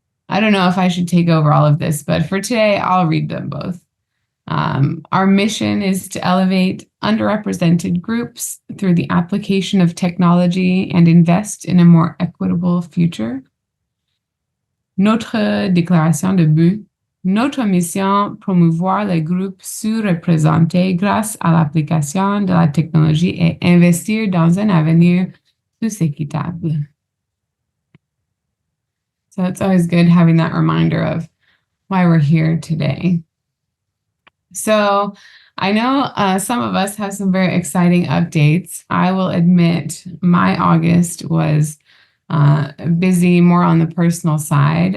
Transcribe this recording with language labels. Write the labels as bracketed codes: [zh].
[en] I don't know if I should take over all of this, but for today, I'll read them both. Our mission is to elevate underrepresented groups through the application of technology and invest in a more equitable future. [fr] Notre déclaration de but. Notre mission, promouvoir les groupes sous-représentés grâce à l'application de la technologie et investir dans un avenir plus équitable. [en] So it's always good having that reminder of why we're here today. So I know some of us have some very exciting updates. I will admit my August was busy more on the personal side.